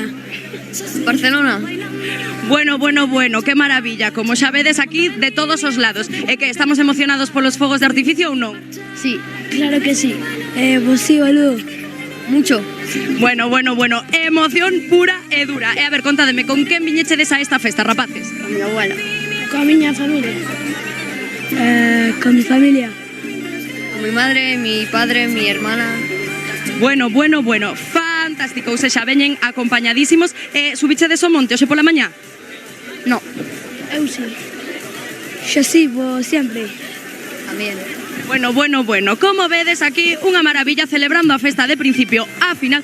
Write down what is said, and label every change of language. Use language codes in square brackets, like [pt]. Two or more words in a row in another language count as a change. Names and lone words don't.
[es] Barcelona. Bueno, que maravilla. [gl] Como xa vedes aquí, de todos os lados. E que estamos emocionados polos fogos de artificio ou non? [es] Sí, claro que sí. Pues sí, boludo. Mucho. Bueno, emoción pura e dura. [gl] E a ver, contádeme, con quen viñechedes a esta festa, rapaces? [es] Con mi abuela. [gl] Con miña familia. [es] Con mi familia. Con mi madre, mi padre, mi hermana. Bueno, fantástico. [gl] Ou sexa, veñen acompañadísimos. Subichedes o monte hoxe pola mañá? [es] No. [gl] Eu sí. [es] Yo sí, vos siempre. También. [gl] Bueno, como vedes aquí unha maravilla celebrando a festa de principio a final.